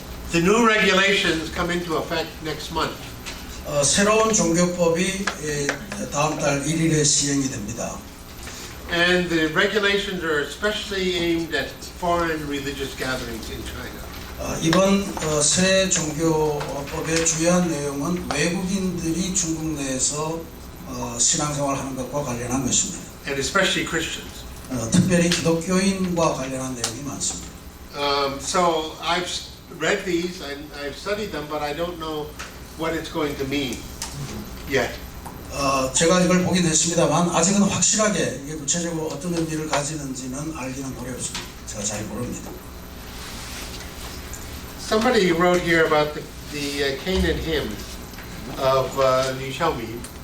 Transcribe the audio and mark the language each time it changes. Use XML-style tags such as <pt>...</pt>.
<en>The new regulations come into effect next month.</en> <ko>새로운 종교법이 다음 달 1일에 시행이 됩니다.</ko> <en>And the regulations are especially aimed at foreign religious gatherings in China.</en> <ko>이번 새 종교법의 주요한 내용은 외국인들이 중국 내에서 신앙생활하는 것과 관련한 것입니다.</ko> <en>And especially Christians.</en> <ko>특별히 기독교인과 관련한 내용이 많습니다.</ko> <en>So I've read these and I've studied them, but I don't know what it's going to mean yet.</en> <ko>제가 이걸 보긴 했습니다만 아직은 확실하게 이게 구체적으로 어떤 의미를 가지는지는 알기는 어렵습니다. 제가 잘 모릅니다.</ko> <en>Somebody wrote here about the Canaan hymn of Liu Xiaomi.</en>